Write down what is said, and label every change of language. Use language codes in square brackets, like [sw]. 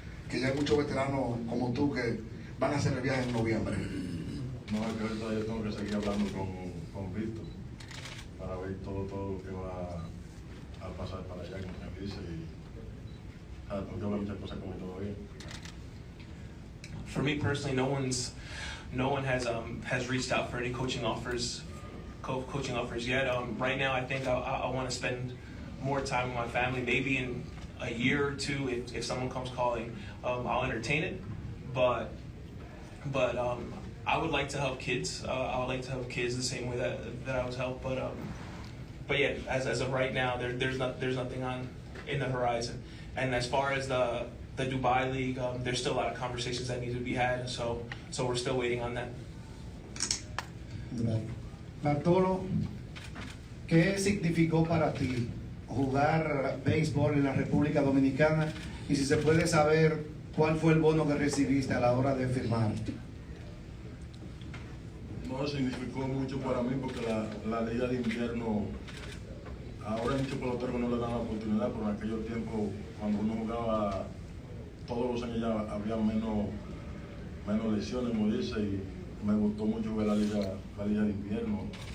[es] que ya hay muchos veteranos como tú que van a hacer el viaje en noviembre? No, es que ahorita yo tengo que seguir hablando con Víctor para ver todo lo que va a pasar para allá, como se dice, y tengo que hablar muchas cosas con él todavía. [en] For me personally, no one has reached out for any coaching offers yet. Right now, I think I want to spend more time with my family. Maybe in a year or two, if someone comes calling, I'll entertain it. But I would like to help kids. I would like to help kids the same way that I was helped. But yeah, as of right now, there's nothing in the horizon. And as far as the Dubai League, there's still a lot of conversations that need to be had. So we're still waiting on that. [es] Bartolo, ¿qué significó para ti jugar béisbol en la República Dominicana? Y si se puede saber cuál fue el bono que recibiste a la hora de firmar. No, significó mucho para mí porque la liga de invierno, ahora hay muchos peloteros que no le dan la oportunidad, pero en aquellos tiempos, cuando uno jugaba, todos los años ya había menos lesiones, como dice, y me gustó mucho ver la liga de invierno.